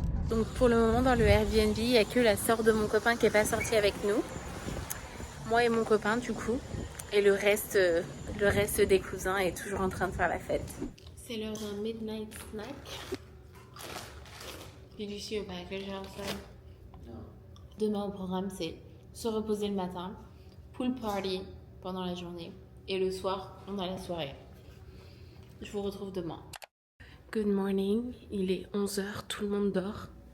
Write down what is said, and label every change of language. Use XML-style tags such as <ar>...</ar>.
<fr>Donc pour le moment dans le Airbnb, il n'y a que la sœur de mon copain qui n'est pas sortie avec nous. Moi et mon copain du coup, et le reste des cousins est toujours en train de faire la fête. C'est l'heure d'un midnight snack.</fr> <en>Did you see your package outside? No.</en> <fr>Demain au programme, c'est se reposer le matin, pool party pendant la journée et le soir, on a la soirée. Je vous retrouve demain.</fr> <en>Good morning,</en> <fr>il est 11h, tout le monde dort.</fr>